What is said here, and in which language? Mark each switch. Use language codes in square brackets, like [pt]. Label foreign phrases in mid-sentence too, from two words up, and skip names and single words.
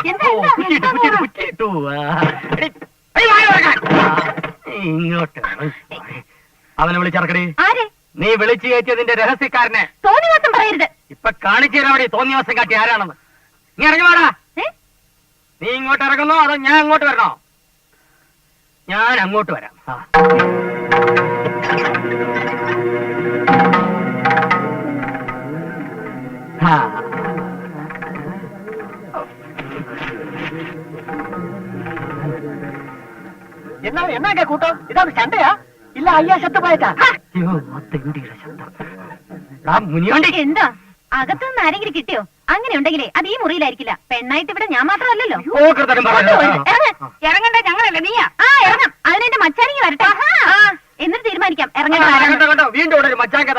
[ml] ഇങ്ങോട്ട് അവനെ വിളിച്ചിറക്കടി. നീ വിളിച്ചു കയറ്റിയതിന്റെ രഹസ്യക്കാരനെ. തോന്നിവാസം പറയരുത്. ഇപ്പൊ കാണിച്ചു തരാമടി തോന്നിവാസം കാട്ടി ആരാണെന്ന്. നീ ഇറങ്ങി വേടാ. നീ ഇങ്ങോട്ട് ഇറങ്ങുന്നോ അതോ ഞാൻ അങ്ങോട്ട് വരണോ? ഞാൻ അങ്ങോട്ട് വരാം. [ta] என்னங்க கூட்டம்? இதாவது சண்டையா இல்ல ஐயா செத்து போயிட்டா? [ml] മുനിയോണ്ടി എന്താ അകത്തുനിന്ന് ആരെങ്കിലും കിട്ടിയോ? അങ്ങനെ ഉണ്ടെങ്കിലേ അത് ഈ മുറിയിലായിരിക്കില്ല. പെണ്ണായിട്ട് ഇവിടെ ഞാൻ മാത്രമല്ലല്ലോ. ഇറങ്ങണ്ട, ഞങ്ങളല്ല നീയാ. ഇറങ്ങാം. അതിനെന്റെ മച്ചാനിക്ക് വരട്ടെ. എന്നിട്ട് തീരുമാനിക്കാം ഇറങ്ങണ്ട. വീണ്ടും ഇവിടെ ഒരു മച്ചാൻ കഥ.